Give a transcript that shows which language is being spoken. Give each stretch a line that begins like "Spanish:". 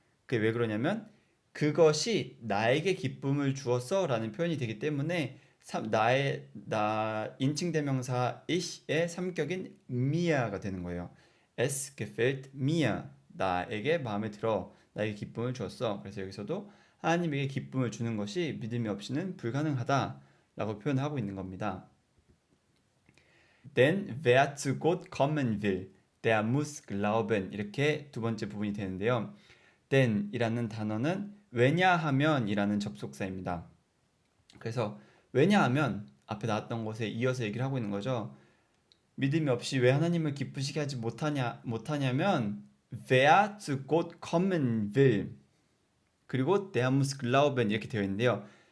Korean: 그게 왜 그러냐면 그것이 나에게 기쁨을 주었어 라는 표현이 되기 때문에 나 인칭 대명사 ich의 삼격인 mia가 되는 거예요.
German: Es gefällt mir.
Korean: 나에게 마음에 들어. 나에게 기쁨을 주었어. 그래서 여기서도 하나님에게 기쁨을 주는 것이 믿음이 없이는 불가능하다 라고 표현하고 있는 겁니다.
German: Denn wer zu Gott kommen will, der muss glauben.
Korean: 이렇게 두 번째 부분이 되는데요. then 이라는 단어는 왜냐하면 이라는 접속사입니다. 그래서 왜냐하면 앞에 나왔던 것에 이어서 얘기를 하고 있는 거죠. 믿음이 없이 왜 하나님을 기쁘시게 하지 못하냐면
German: wer zu Gott kommen will
Korean: 그리고
German: der muss glauben
Korean: 이렇게 되어 있는데요.